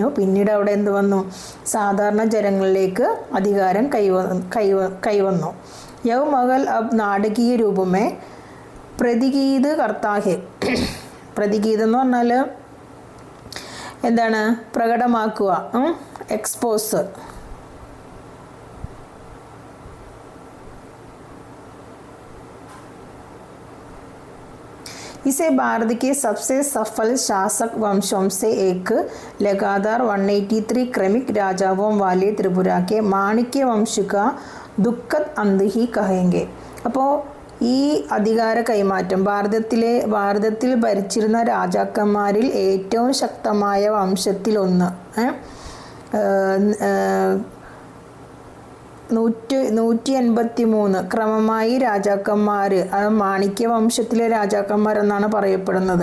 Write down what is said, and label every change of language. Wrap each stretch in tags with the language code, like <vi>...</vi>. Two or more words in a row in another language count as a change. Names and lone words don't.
<ml>പിന്നീട് അവിടെ എന്ത് വന്നു, സാധാരണ ജനങ്ങളിലേക്ക് അധികാരം കൈവന്നു.</ml> <hi>यह महल अब नाटकीय रूप में प्रतिगीत करता है.</hi> <ml>പ്രതിഗീത് എന്ന് പറഞ്ഞാൽ എന്താണ്, പ്രകടമാക്കുക, എക്സ്പോസ്.</ml> <hi>इसे भारत के सबसे सफल शासक वंशों से एक लगातार 183 क्रमिक राजाओं वाले त्रिपुरा के माणिक्य वंश का दुखद अंत ही कहेंगे.</hi> <ml>അപ്പോൾ ഈ അധികാര കൈമാറ്റം ഭാരതത്തിൽ ഭരിച്ചിരുന്ന രാജാക്കന്മാരിൽ ഏറ്റവും ശക്തമായ വംശത്തിലൊന്ന് 183 ക്രമമായി രാജാക്കന്മാർ, മാണിക്യ വംശത്തിലെ രാജാക്കന്മാരെന്നാണ് പറയപ്പെടുന്നത്.</ml>